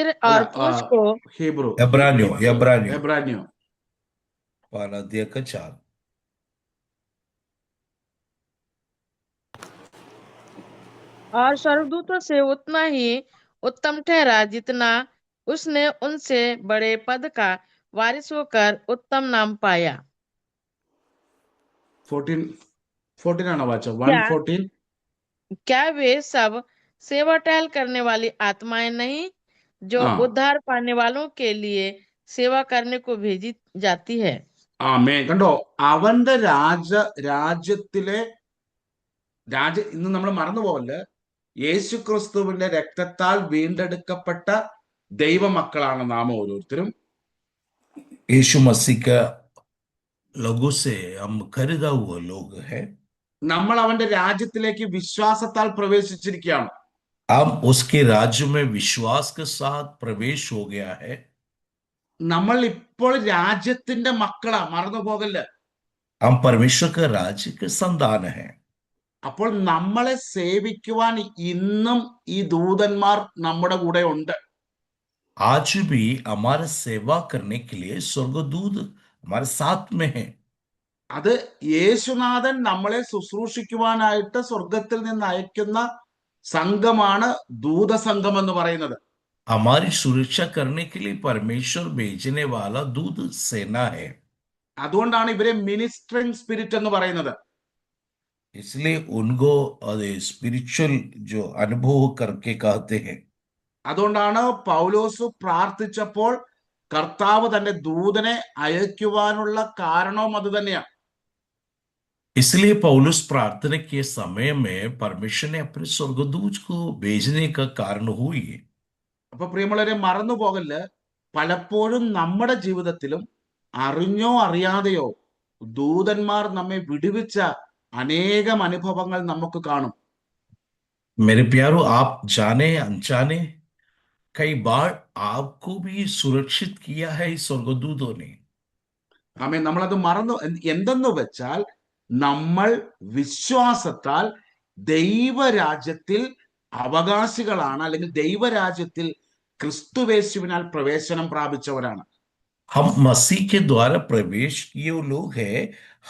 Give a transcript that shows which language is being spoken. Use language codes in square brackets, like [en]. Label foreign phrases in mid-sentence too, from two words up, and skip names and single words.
[ml] അല്ല, [hi] और पूंछ को [ml] ഹീബ്രു, എബ്രാന്യോ എബ്രാന്യോ. 4 [hi] और स्वर्गदूतों से उतना ही उत्तम ठहरा जितना उसने उनसे बड़े पद का वारिस होकर उत्तम नाम पाया। [ml] 14 ആണോ വായിച്ചത്? [hi] क्या 1:14. क्या वे सब सेवा टहल करने वाली आत्माएं नहीं जो हाँ। उद्धार पाने वालों के लिए सेवा करने को भेजी जाती है? [ml] ആമേൻ. കണ്ടോ, അവന്റെ രാജ്യത്തിലെ ഇന്ന് നമ്മൾ മറന്നു പോകല്, യേശു ക്രിസ്തുവിന്റെ രക്തത്താൽ വീണ്ടെടുക്കപ്പെട്ട ദൈവമക്കളാണ് നാം ഓരോരുത്തരും. [hi] यीशु मसीह का लोगों से हम खरीदा हुआ लोग हैं। [ml] നമ്മൾ അവന്റെ രാജ്യത്തിലേക്ക് വിശ്വാസത്താൽ പ്രവേശിച്ചിരിക്കുകയാണ്. [hi] हम उसके राज्य में विश्वास के साथ प्रवेश हो गया है। [ml] നമ്മൾ ഇപ്പോൾ രാജ്യത്തിന്റെ മക്കളാ, മറന്നു പോകല്. [hi] हम परमेश्वर का राज्य के संतान हैं। [ml] അപ്പോൾ നമ്മളെ സേവിക്കുവാൻ ഇന്നും ഈ ദൂതന്മാർ നമ്മുടെ കൂടെ ഉണ്ട്. [hi] आज भी हमारा सेवा करने के लिए स्वर्गदूत हमारे साथ में है। [ml] അത് യേശുനാഥൻ നമ്മളെ ശുശ്രൂഷിക്കുവാനായിട്ട് സ്വർഗത്തിൽ നിന്ന് അയക്കുന്ന സംഘമാണ് ദൂതസംഘം എന്ന് പറയുന്നത്. [hi] हमारी सुरक्षा करने के लिए परमेश्वर भेजने वाला दूत सेना है। [ml] അതുകൊണ്ടാണ് ഇവരെ [en] ministering spirit [ml] എന്ന് പറയുന്നത്. [hi] इसलिए उनको स्पिरिचुअल जो अनुभव करके कहते हैं। [ml] അതുകൊണ്ടാണ് പൗലോസ് പ്രാർത്ഥിച്ചപ്പോൾ കർത്താവ് തന്റെ ദൂതനെ അയക്കുവാനുള്ള കാരണവും അത് തന്നെയാണ്. [hi] इसलिए पौलुस प्रार्थना के समय में परमेश्वर ने अपने स्वर्गदूत को भेजने का कारण हुई। [ml] അപ്പൊ പ്രിയമുള്ളവരെ, മറന്നു പോകല്, പലപ്പോഴും നമ്മുടെ ജീവിതത്തിലും അറിഞ്ഞോ അറിയാതെയോ ദൂതന്മാർ നമ്മെ വിടുവിച്ച അനേകം അനുഭവങ്ങൾ നമുക്ക് കാണും. [hi] मेरे प्यारो, आप जाने अनजाने कई बार आपको भी सुरक्षित किया है इस स्वर्गदूतों ने। [ml] ആമേൻ. നമ്മളത് മറന്നു. എന്തെന്ന് വെച്ചാൽ നമ്മൾ വിശ്വാസത്താൽ ദൈവരാജ്യത്തിൽ അവകാശികളാണ്, അല്ലെങ്കിൽ ദൈവരാജ്യത്തിൽ ക്രിസ്തുവേശുവിനാൽ പ്രവേശനം പ്രാപിച്ചവരാണ്. [hi] हम मसीह के द्वारा प्रवेश किए हुए लोग हैं।